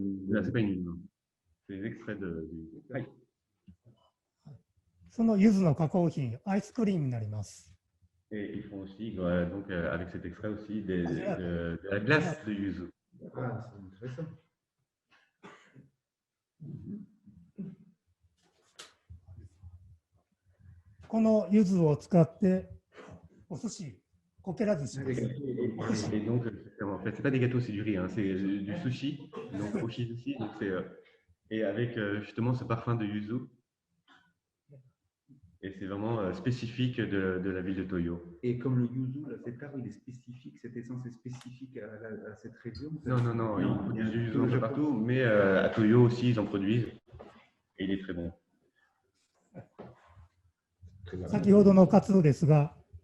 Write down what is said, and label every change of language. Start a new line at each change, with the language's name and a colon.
French: Non, c'est pas une huile, non. C'est les extraits de yuzu.
Japanese: その柚子の加工品、アイスクリームになります。
French: Et ils font aussi, donc, avec cet extrait aussi, de la glace de yuzu. Ah, c'est intéressant.
Japanese: この柚子を使ってお寿司、こけら寿司。
French: Et donc, en fait, c'est pas des gâteaux, c'est du riz, hein, c'est du sushi, donc oshi sushi, donc et avec justement ce parfum de yuzu. Et c'est vraiment spécifique de la ville de Toyo. Et comme le yuzu, là, cet arbre, il est spécifique, cette essence est spécifique à cette région? Non, ils produisent du yuzu un peu Japon. partout, mais à Toyo aussi, ils en produisent. Et il est très bon.
Japanese: 先ほどのカツオですが、